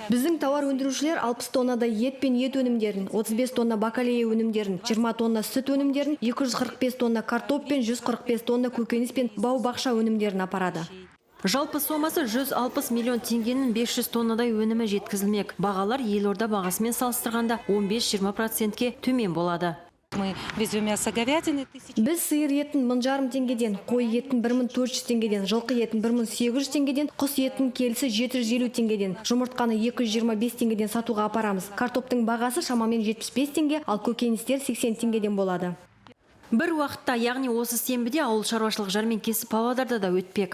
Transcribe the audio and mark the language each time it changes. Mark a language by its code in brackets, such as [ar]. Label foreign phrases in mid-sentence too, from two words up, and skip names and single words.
[kk] Біздің тауар өндірушілер 60 тоннадай ет пен ет өнімдерін, 35 тонна бакалея өнімдерін, 20 тонна сүт өнімдерін, 245 тонна картоп пен 145 тонна көкөніс пен бау-бақша өнімдерін апарады. Жалпы сомасы 160 миллион теңгенің 500 тоннадай өнімі жеткізілмек. Бағалар елорда бағасымен салыстырғанда 15-20%-ке төмен болады. [ru] Мы везем мясо говядины 1000. [kk] Біз сиыр етін 1050 теңгеден, қой етін 1400 теңгеден, жылқы етін 1800 теңгеден, құс етін келісі 750 теңгеден, жұмыртқаны 225 теңгеден сатуға апарамыз. Картоптың бағасы шамамен 75 теңге, ал көкөністер 80 теңгеден болады. Бір уақытта, яғни осы сенбіде ауыл шаруашылық жәрмеңкесі Павлодарда да өтпек.